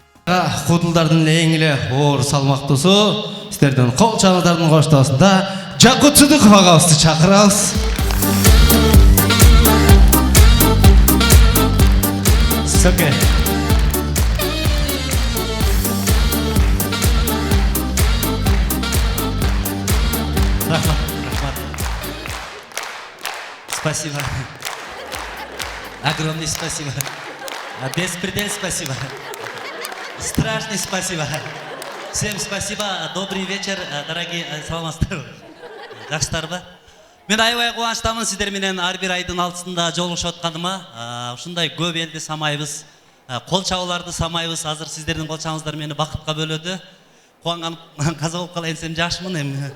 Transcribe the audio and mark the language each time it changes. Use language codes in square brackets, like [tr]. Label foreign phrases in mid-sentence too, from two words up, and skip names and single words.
[ky] Кудулдардын эң эле оор салмактуусу сиздердин кол чабуулардын коштоосунда Жакут Сыдыков агабызды чакырабыз. Сөке. Рахмат. [ru] Спасибо. Огромное спасибо. Беспредел спасибо. Страшный спасибо. Всем спасибо. Добрый вечер, дорогие саламатсыздар. [ky] Жакшытарбы? Мен аябай кубанычтамын сиздер менен ар бир айдын алтысында жолугушуп атканыма. Ушундай көп элди самайбыз, кол чабууларды самайбыз. Азыр сиздердин кол чабыңыздар мени бакытка бөлөдү. Кубанганып каза болуп калайын десем жакшымын эми.